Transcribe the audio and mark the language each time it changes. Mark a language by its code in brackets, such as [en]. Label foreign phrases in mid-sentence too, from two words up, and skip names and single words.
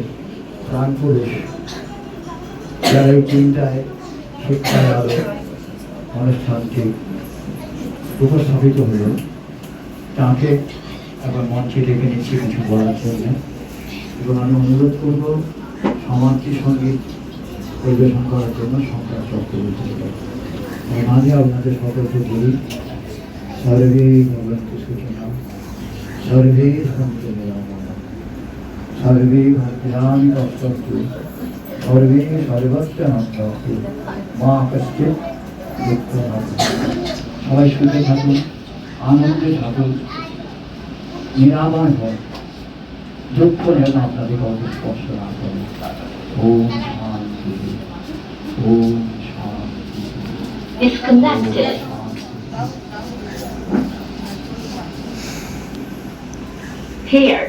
[bn] প্রাণ পুরুষ যারা এই চিন্তায় শিক্ষায় আলো অনুষ্ঠানটি উপস্থাপিত হল তাকে আবার মঞ্চে ডেকে নিচ্ছি কিছু বলার জন্য এবং আমি অনুরোধ করব সমাজকে সঙ্গীত পরিবেশন করার জন্য সংখ্যা চক্রবর্তী মাঝে আপনাদের সকলকে বলি [sa] सर्वे भवन्तु सुखिनः सर्वे सन्तु निरामयाः सर्वे भद्राणि पश्यन्तु सर्वे सर्वत्र नन्दन्तु मा कश्चित् दुःखं न [bn] সবাই সুখে থাকুন আনন্দে থাকুন নিরাময় হন দুঃখ যেন আপনাদের অত স্পর্শ না করে ওম শান্তি ওম শান্তি [en] Disconnected. Paired.